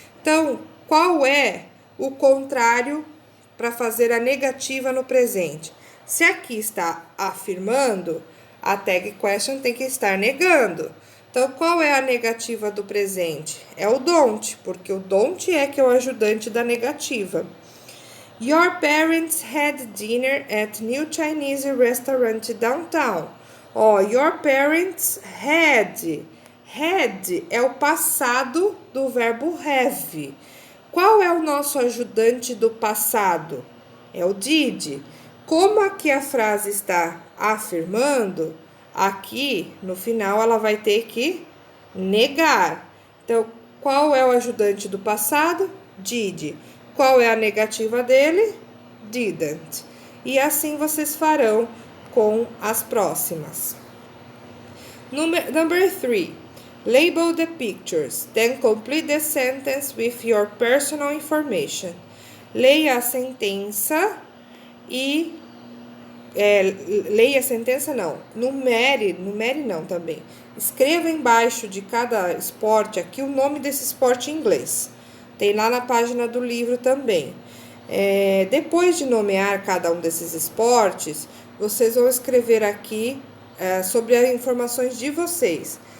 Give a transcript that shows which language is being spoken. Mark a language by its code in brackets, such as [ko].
[pt] Então, qual é o contrário para fazer a negativa no presente? Se aqui está afirmando, a tag question tem que estar negando. Então, qual é a negativa do presente? É o don't, porque o don't é que é o ajudante da negativa. [en] Your parents had dinner at new Chinese restaurant downtown. Your parents had. [pt] Had é o passado do verbo have. Qual é o nosso ajudante do passado? É o did. Como aqui a frase está afirmando, aqui no final ela vai ter que negar. Então, qual é o ajudante do passado? Did. Qual é a negativa dele? Didn't. E assim vocês farão com as próximas. [en] Number 3. Label the pictures, then complete the sentence with your personal information. [pt] Leia a sentença e leia a sentença não, numere não também. Escreva embaixo de cada esporte aqui o nome desse esporte em inglês. Tem lá na página do livro também. Depois de nomear cada um desses esportes, vocês vão escrever aqui sobre as informações de vocês.